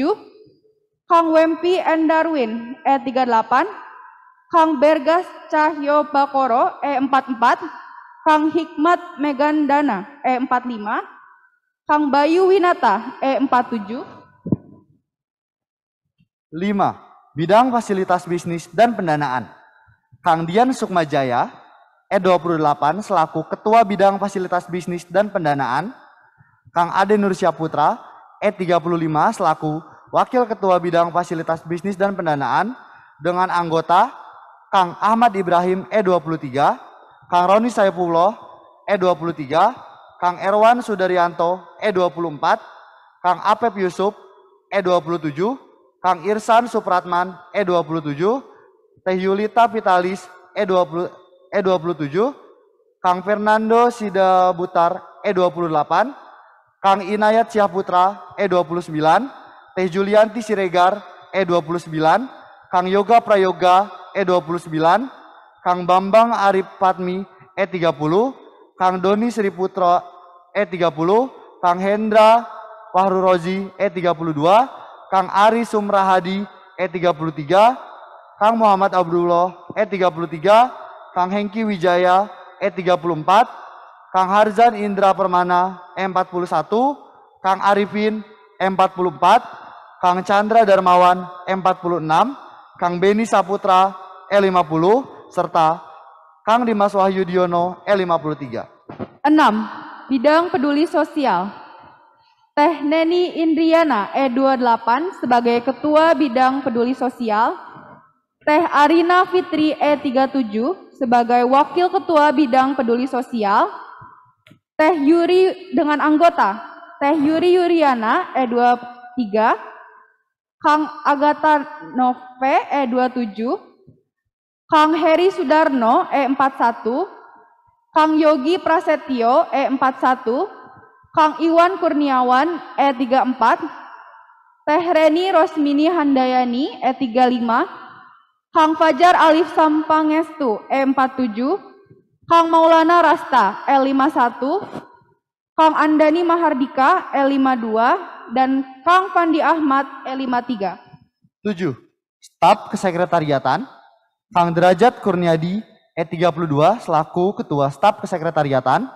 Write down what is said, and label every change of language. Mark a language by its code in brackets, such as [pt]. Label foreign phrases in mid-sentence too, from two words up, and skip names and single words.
[id] Kang Wempi Endarwin, E38. Kang Bergas Cahyo Bakoro, E44. Kang Hikmat Megandana, E45. Kang Bayu Winata, E47. 5. Bidang fasilitas bisnis dan pendanaan. Kang Dian Sukmajaya, E28 selaku Ketua Bidang Fasilitas Bisnis dan Pendanaan. Kang Ade Nursyahputra, E35 selaku Wakil Ketua Bidang Fasilitas Bisnis dan Pendanaan dengan anggota Kang Ahmad Ibrahim, E23, Kang Roni Saifullah, E23, Kang Erwan Sudaryanto, E24, Kang Apep Yusuf, E27, Kang Irsan Supratman, E27, Teh Yulita Vitalis, E27, Kang Fernando Sidabutar, E28, Kang Inayat Syahputra, E29, Teh Julianti Siregar, E29, Kang Yoga Prayoga, E29, Kang Bambang Arif Patmi, E30, Kang Doni Sri Putra, E30, Kang Hendra Fahru Rozi, E32, Kang Ari Sumrahadi, E33, Kang Muhammad Abdullah, E33, Kang Hengki Wijaya, E34, Kang Harzan Indra Permana, E41, Kang Arifin, E44, Kang Chandra Darmawan, E46, Kang Beni Saputra, E50, serta Kang Dimas Wahyudiono, E53. 6. Bidang peduli sosial. Teh Neni Indriana, E28 sebagai Ketua Bidang Peduli Sosial. Teh Arina Fitri, E37 sebagai Wakil Ketua Bidang Peduli Sosial. Teh Yuri dengan anggota Teh Yuri Yuriana, E23. Kang Agatha Nove, E27. Kang Heri Sudarno, E41. Kang Yogi Prasetyo, E41. Kang Iwan Kurniawan, E34. Teh Reni Rosmini Handayani, E35. Kang Fajar Alif Sampangestu, E47. Kang Maulana Rasta, E51. Kang Andani Mahardika, E52. Dan Kang Fandi Ahmad, E53. 7. Staf Kesekretariatan. Kang Derajat Kurniadi, E32 selaku Ketua Staf Kesekretariatan.